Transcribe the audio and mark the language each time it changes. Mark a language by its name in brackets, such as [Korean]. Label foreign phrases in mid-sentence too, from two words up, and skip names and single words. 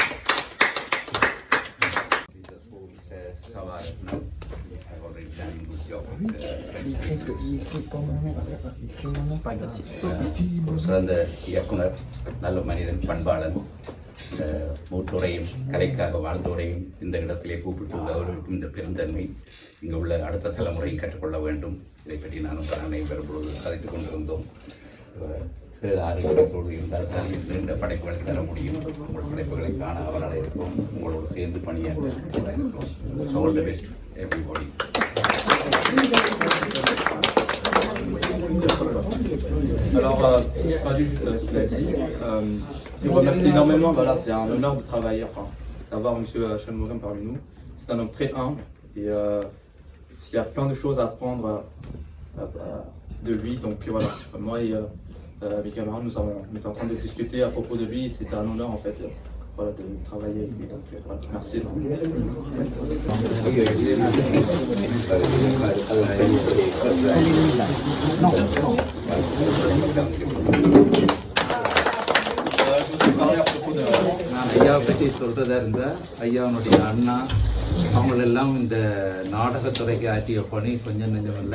[Tamil] சிறந்த இயக்குனர், நல்ல மனிதன், பண்பாளன், மூத்தோரையும் கலைக்காக வாழ்ந்தோரையும் இந்த இடத்திலே கூப்பிட்டு அவர்களுக்கும் இந்த பெருந்தன்மை இங்கு உள்ள அடுத்த தலைமுறையும் கற்றுக்கொள்ள வேண்டும். இதை பற்றி நானும் அனைவரும் பொழுது கதைத்துக் கொண்டிருந்தோம். 6 இடத்தோடு இருந்தால் தான் நீண்ட படைப்புகளை தர முடியும். உங்கள் படைப்புகளை காண அவரால் இருக்கும். உங்களோடு சேர்ந்து பணியாற்ற இருக்கிறோம். [English] All the best everybody. [French] Alors, je traduis juste ce qu'il a dit. Je vous remercie énormément. Voilà, c'est un honneur de travailler, enfin, d'avoir M. Chalmourin parmi nous. C'est un homme très humble et il y a plein de choses à apprendre de lui. Donc voilà, moi, mes camarades, on était en train de discuter à propos de lui. C'était un honneur en fait voilà, de travailler avec lui. Donc, voilà, merci. [Tamil] நான் ஐயாவை பற்றி சொல்கிறதா இருந்தால் ஐயாவுடைய அண்ணா அவங்களெல்லாம் இந்த நாடகத்துறைக்கு ஆற்றிய பணி கொஞ்சம் நெஞ்சமில்லை.